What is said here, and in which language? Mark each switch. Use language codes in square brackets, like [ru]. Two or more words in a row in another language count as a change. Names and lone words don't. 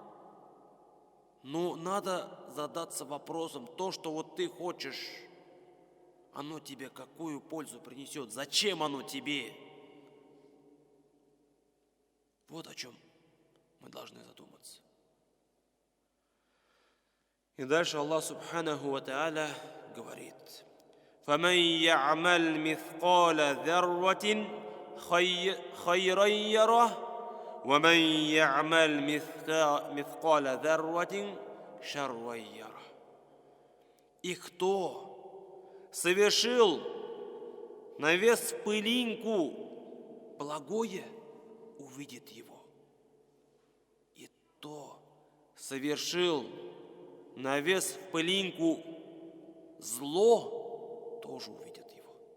[ru] Но надо задаться вопросом: то, что вот ты хочешь, оно тебе какую пользу принесет? Зачем оно тебе? Вот о чем мы должны задуматься. И дальше Аллах [ar] سبحانه وتعالى [ru] говорит: [ar] فَمَنْ يَعْمَلْ مِثْقَالَ ذَرَّةٍ خيرا يره ومن يعمل مثقال ذرة شرا يره. [ru] И кто совершил на вес пылинку благое, увидит его. И кто совершил на вес пылинку зло, тоже увидит его.